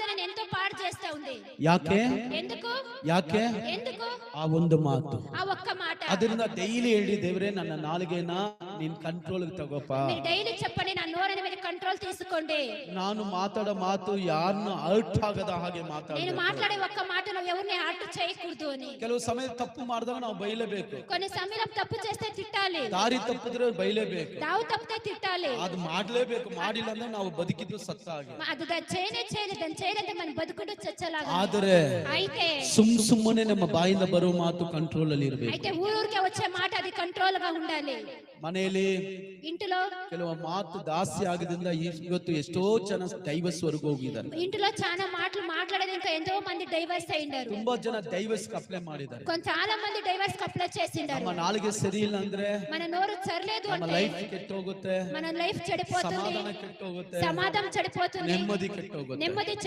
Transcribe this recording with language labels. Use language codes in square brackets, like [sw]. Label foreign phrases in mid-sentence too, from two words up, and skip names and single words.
[te] ఎంతో పాడు చేస్తా ఉంది. [kn] ಯಾಕೆ [te] ఎందుకు [kn] ಯಾಕೆ [te] ఎందుకు [kn] ಆ ಒಂದು ಮಾತು. [te] ఆ ఒక్క మాట [kn] ಅದರಿಂದ ಡೈಲಿ ಹೇಳಿ, ದೇವ್ರೆ ನನ್ನ ನಾಲಿಗೆನ ನೀನ್ ಕಂಟ್ರೋಲ್ ತಗೋಪ. [te] మీరు డైలీ చెప్పండి, నా నోరుని మీరు కంట్రోల్ తీసుకోండి. [kn] ನಾನು ಮಾತಾಡೋ ಮಾತು ಯಾರನ್ನು ಹರ್ಟ್ ಆಗದ ಹಾಗೆ [te] నేను [kn] ಮಾತಾಡಬೇಕು. [te] మాట్లాడే ఒక్క మాటలో ఎవరిని హర్ట్ చేయకూడదు అని. [kn] ಕೆಲವು ಸಮಯ ತಪ್ಪು ಮಾಡಿದಾಗ ನಾವು ಬೈಲೇಬೇಕು. [te] కొన్ని సమయంలో తప్పు చేస్తే తిట్టాలి. [kn] ದಾರಿ ತಪ್ಪಿದ್ರೆ ಬೈಲೇಬೇಕು. [te] దావు తప్పితే తిట్టాలి. [kn] ಅದು ಮಾಡ್ಲೇಬೇಕು. ಮಾಡಿಲ್ಲ ಅಂದ್ರೆ ನಾವು ಬದುಕಿದ್ದು ಸತ್ತ ಹಾಗೆ. [te] అది దాన్ని చేయలేదంటే మనం బతుకుడు చచ్చలాగా. [kn] ಆದರೆ [te] అయితే [kn] ಸುಮ್ಮನೆ ನಮ್ಮ ಬಾಯಿಂದ ಬರೋ ಮಾತು ಕಂಟ್ರೋಲ್ ಅಲ್ಲಿ ಇರಬೇಕು. [te] అయితే ఊరూరికే వచ్చే మాట అది కంట్రోల్ గా ఉండాలి. [kn] ಮನೆಯಲ್ಲಿ [te] ఇంటిలో [kn] ಕೆಲವು ಮಾತು ದಾಸ್ತಿ ಆಗದಿಂದ ಇವತ್ತು ಎಷ್ಟೋ ಜನ ಡೈವರ್ಸ್ವರೆಗೂ ಹೋಗಿದ್ದಾರೆ. [te] ఇంటిలో చాలా మాటలు మాట్లాడేది ఇంకా ఎంతో మంది డైవర్స్ అయ్యిండారు. [kn] ತುಂಬಾ ಜನ [en] divorce apply [kn] ಮಾಡಿದ್ದಾರೆ. [te] చాలా మంది [en] divorce apply [te] చేసిండారు. [kn] ನಮ್ಮ ನಾಲಿಗೆ ಸರಿ ಇಲ್ಲ ಅಂದ್ರೆ [te] మన నోరు సరిలేదు [kn] ನಮ್ಮ [te] అంటే [kn] ಲೈಫ್ ಕೆಟ್ಟೋಗುತ್ತೆ, [te] మన లైఫ్ చెడిపోతుంది, [kn] ಸಮಾಧಾನ ಕೆಟ್ಟೋಗುತ್ತೆ, [te] సమాధానం చెడిపోతుంది, [kn] ನೆಮ್ಮದಿ ಕೆಟ್ಟೋಗುತ್ತೆ. [te] నెమ్మది చెడి